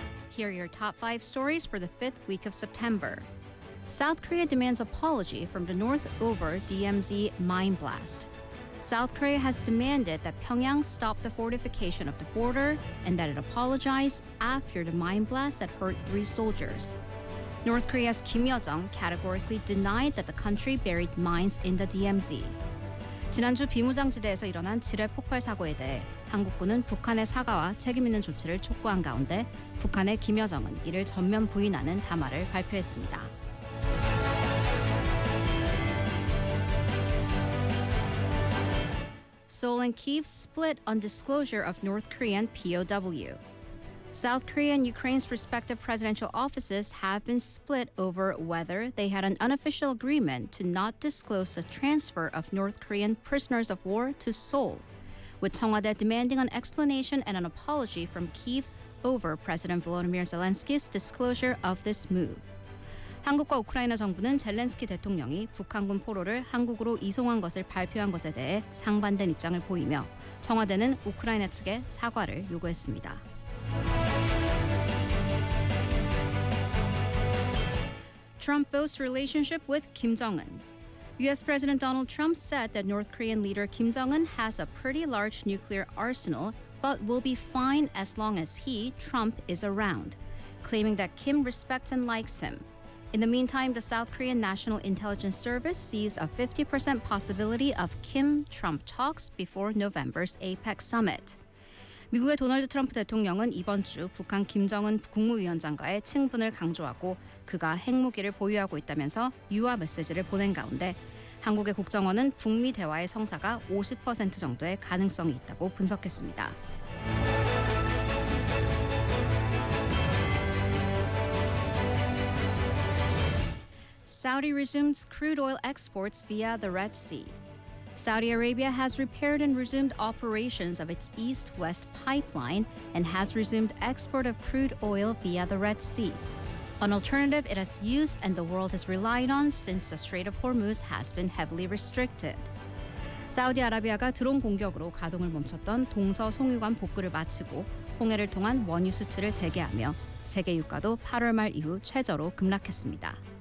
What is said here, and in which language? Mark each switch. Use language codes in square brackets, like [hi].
[en] Here are your top five stories for the fifth week of September. South Korea demands apology from the North over DMZ mine blast. South Korea has demanded that Pyongyang stop the fortification of the border and that it apologize after the mine blast that hurt three soldiers. North Korea's Kim Yo-jong categorically denied that the country buried mines in the DMZ. [ko] 지난주 비무장지대에서 일어난 지뢰 폭발 사고에 대해 한국군은 북한의 사과와 책임 있는 조치를 촉구한 가운데 북한의 김여정은 이를 전면 부인하는 담화를 발표했습니다. [en] Seoul and Kyiv split on disclosure of North Korean POW. South Korea and Ukraine's respective presidential offices have been split over whether they had an unofficial agreement to not disclose the transfer of North Korean prisoners of war to Seoul, with 청와대 demanding an explanation and an apology from Kyiv over President Volodymyr Zelensky's disclosure of this move. [ko] 한국과 우크라이나 정부는 젤렌스키 대통령이 북한군 포로를 한국으로 이송한 것을 발표한 것에 대해 상반된 입장을 보이며 청와대는 우크라이나 측에 사과를 요구했습니다. [en] Trump boasts relationship with Kim Jong-un. U.S. President Donald Trump said that North Korean leader Kim Jong-un has a pretty large nuclear arsenal, but will be fine as long as he, Trump, is around, claiming that Kim respects and likes him. In the meantime, the South Korean National Intelligence Service sees a 50% possibility of Kim-Trump talks before November's APEC summit. [ko] 미국의 도널드 트럼프 대통령은 이번 주 북한 김정은 국무위원장과의 친분을 강조하고 그가 핵무기를 보유하고 있다면서 유화 메시지를 보낸 가운데 한국의 국정원은 북미 대화의 성사가 50% 정도의 가능성이 있다고 분석했습니다. [en] Saudi resumes crude oil exports via the Red Sea. Saudi Arabia has repaired and resumed operations of its east-west pipeline and has resumed export of crude oil via the Red Sea, an alternative it has used and the world has relied on since the Strait of Hormuz has been heavily restricted. [ko] 사우디아라비아가 드론 공격으로 가동을 멈췄던 동서송유관 복구를 마치고 홍해를 통한 원유 수출을 재개하며 세계 유가도 8월 말 이후 최저로 급락했습니다.